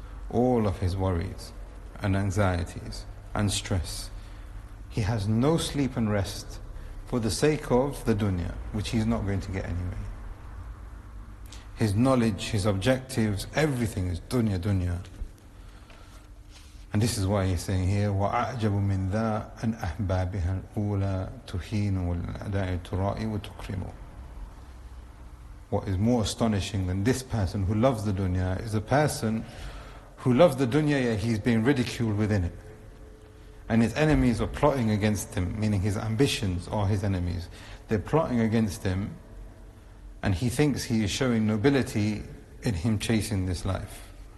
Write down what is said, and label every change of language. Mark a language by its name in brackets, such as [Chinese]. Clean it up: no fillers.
[English] All of his worries and anxieties and stress. He has no sleep and rest for the sake of the dunya, which he's not going to get anyway. His knowledge, his objectives, everything is dunya, dunya. And this is why he's saying here, [Arabic] وَأَعْجَبُ مِنْ ذَا أَنْ أَحْبَابِهَا الْأُولَى تُهِينُ وَالْأَدَاءِ تُرَائِي وَتُكْرِمُ. [English] What is more astonishing than this person who loves the dunya is a person who loves the dunya, yet he's being ridiculed within it. And his enemies are plotting against him, meaning his ambitions are his enemies. They're plotting against him, and he thinks he is showing nobility in him chasing this life.